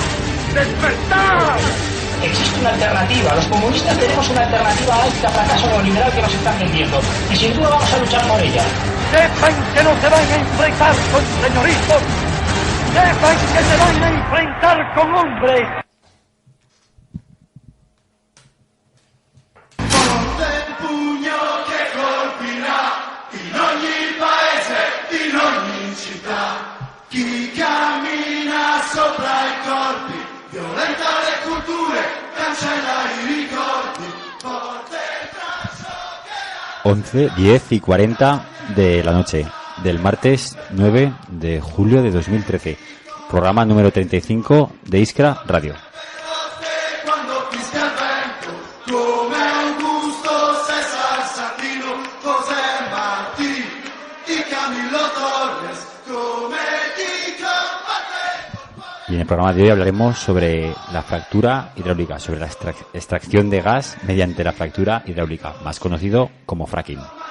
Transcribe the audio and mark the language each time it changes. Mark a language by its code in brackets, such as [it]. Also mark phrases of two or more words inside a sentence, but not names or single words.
[es] ¡Despertar! Existe una alternativa, los comunistas tenemos una alternativa a este fracaso neoliberal que nos están vendiendo, y sin duda vamos a luchar por ella. Sepan que no se van a enfrentar con señoritos, sepan que se van a enfrentar con hombres. [it] Chi cammina sopra i corpi, violenta le culture, cancella i ricordi, porta il traccio che... [es] 11, 10 y 40 de la noche del martes 9 de julio de 2013. Programa número 35 de Iskra Radio. Y en el programa de hoy hablaremos sobre la fractura hidráulica, sobre la extracción de gas mediante la fractura hidráulica, más conocido como fracking.